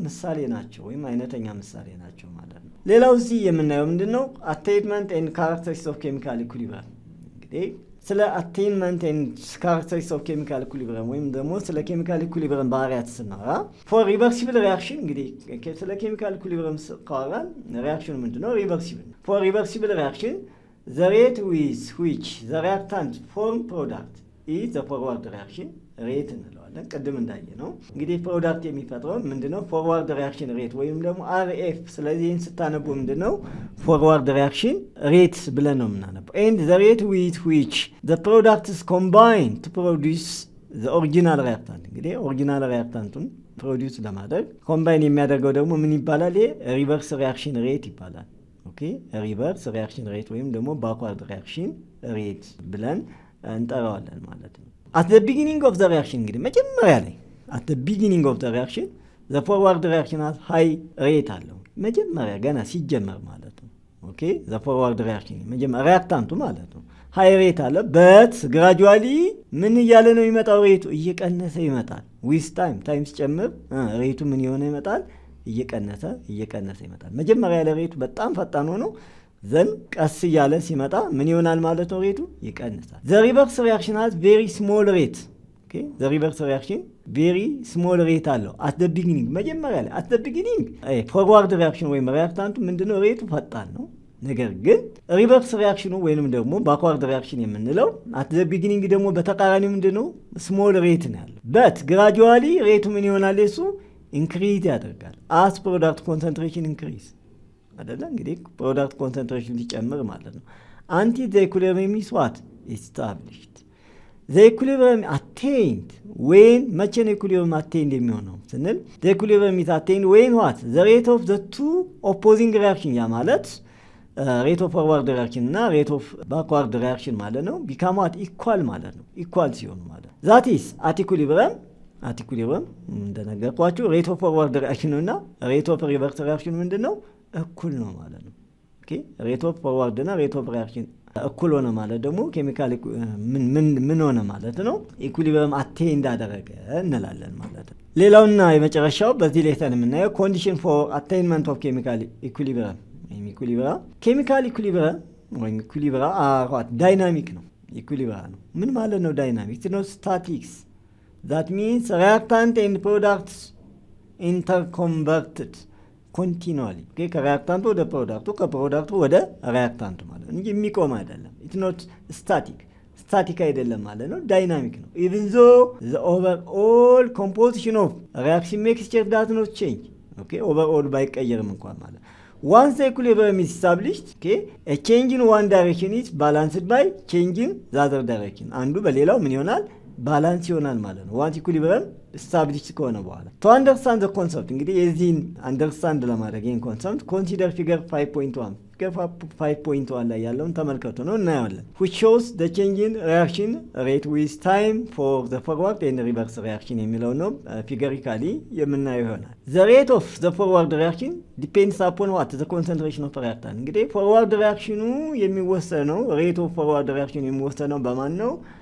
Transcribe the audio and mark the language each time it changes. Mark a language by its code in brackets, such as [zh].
[am] ምሳሌ ናቸው ወይም አይነተኛ ምሳሌ ናቸው ማለት ነው። ሌላው እዚህ የምናየው ምንድነው? አቴንመንት ኤንድ ካራክተሪስቲክስ ኦፍ ኬሚካል ኢኩሊብሪየም። እንግዲህ ስለ አቴንመንት ኤንድ ካራክተሪስቲክስ ኦፍ ኬሚካል ኢኩሊብሪየም ወይም ደግሞ ስለ ኬሚካል ኢኩሊብሪየም ባህሪያት ስናወራ ፎር ሪቨርሲብል ሪአክሽን እንግዲህ ስለ ኬሚካል ኢኩሊብሪየም ካወራን ሪአክሽኑ ምንድነው? ሪቨርሲብል። ፎር ሪቨርሲብል ሪአክሽን [en] the rate with which the reactant form product is the forward reaction rate [am] እንለዋለን። ቅድም እንዳየ ነው እንግዲህ ፕሮዳክት የሚፈጥረው ምንድነው? ፎርዋርድ ሪአክሽን ሬት ወይም ደግሞ RF። ስለዚህ ይህን ስታነቡ ምንድነው? ፎርዋርድ ሪአክሽን ሬት ብለን ነው የምናነበው። [en] and the rate with which the product is combined to produce the original reactant [am] እንግዲህ ኦሪጂናል ሪአክታንቱን ፕሮዲውስ ለማድረግ ኮምባይን የሚያደርገው ደግሞ ምን ይባላል? ይሄ ሪቨርስ ሪአክሽን ሬት ይባላል። ኦኬ ሪቨርስ ሪአክሽን ሬት ወይም ደግሞ ባክዋርድ ሪአክሽን ሬት ብለን እንጠራዋለን ማለት ነው። [en] at the beginning of the reaction እንግዲህ መጀመሪያ ላይ at the beginning of the reaction the forward reaction has high rate [am] አለው መጀመሪያ ገና ሲጀመር ማለት ነው። ኦኬ the forward reaction መጀመሪያ ሪአክታንቱ ማለት ነው high rate አለ [en] but gradually [am] ምን እያለ ነው የሚመጣው? ሬቱ እየቀነሰ ይመጣል። with time ሲጨምር ሬቱ ምን ይሆነ ይመጣል? እየቀነሰ ይመጣል። መጀመሪያ ላይ ሬቱ በጣም ፈጣን ሆኖ ዘን ቀስ እያለ ሲመጣ ምን ይሆናል ማለት ነው? [en] ሬቱ ይቀንሳል። the reverse reaction has very small rate okay the reverse reaction very small rate አለው at the beginning መጀመሪያ ላይ at the beginning forward reaction ወይም ሪአክታንቱ ምንድነው? [am] ሬቱ ፈጣን ነው። ነገር ግን ሪቨርስ ሪአክሽኑ ወይንም ደግሞ ባክዋርድ ሪአክሽን የምንለው at the beginning ደግሞ በተቃራኒው ምንድነው? small rate ነው ያለው but gradually ሬቱ ምን ይሆናል? እሱ ኢንክሪዝ ያደርጋል [en] as product concentration increase [am] አይደለ? እንግዲህ ፕሮዳክት ኮንሰንትሬሽን ሊጨምር ማለት ነው። [en] until the equilibrium is what? established. the equilibrium attained when [am] መቼ ነው equilibrium attained የሚሆነው ስንል [en] the equilibrium is attained when what? the rate of the two opposing reaction [am] ያ ማለት [en] rate of forward reaction እና rate of backward reaction ማለት ነው become what? equal [am] ማለት ነው equal ሲሆኑ ማለት ነው [en] that is at equilibrium [am] እንደነገርኳችሁ [en] rate of forward reaction እና rate of reverse reaction [am] ምንድነው? እኩል ነው ማለት ነው። ኦኬ ሬት ኦፍ ፎርዋርድ እና ሬት ኦፍ ሪአክሽን እኩል ሆነ ማለት ደግሞ ኬሚካል ምን ሆነ ማለት ነው? ኢኩሊብሪየም አቴንድ አደረገ እንላለን ማለት ነው። ሌላውና የመጨረሻው በዚህ ሌሰን የምናየው ኮንዲሽን ፎር አቴይንመንት ኦፍ ኬሚካል ኢኩሊብሪየም ወይም ኢኩሊብሪያ። ኬሚካል ኢኩሊብሪየም ወይም ኢኩሊብሪያ ዳይናሚክ ነው። ኢኩሊብሪያ ነው ምን ማለት ነው? ዳይናሚክ ነው ስታቲክስ [en] that means reactant and products interconverted continually [am] ከሪአክታንቱ ወደ ፕሮዳክቱ ከፕሮዳክቱ ወደ ሪአክታንቱ ማለት እንጂ የሚቆም አይደለም። it's not [en] static አይደለም ማለት ነው። ዳይናሚክ ነው። even though the overall composition of reaction mixture does not change okay overall ባይቀየርም እንኳን ማለት once the equilibrium is established okay a change in one direction is balanced by change in the other direction [am] አንዱ በሌላው ምን ይሆናል? ባላንስ ይሆናል ማለት ነው። [en] ዋንስ ኢኩሊብሪየም ስታብሊሽድ ከሆነ በኋላ to understand the concept [am] እንግዲህ የዚህን አንደርስታንድ ለማድረግ ይህን [en] ኮንሰፕት ኮንሲደር ፊገር 5.1 ፊገር 5.1 ላይ ያለውን ተመልከቱ ነው እናየዋለን which shows the change in reaction rate with time for the forward and reverse reaction የሚለው ነው ፊገሪካሊ የምናየው ይሆናል። the rate of the forward reaction depends upon what? the concentration of reactant [am] እንግዲህ [en] forward reaction የሚወሰነው rate of forward reaction [am] የሚወሰነው በማን ነው?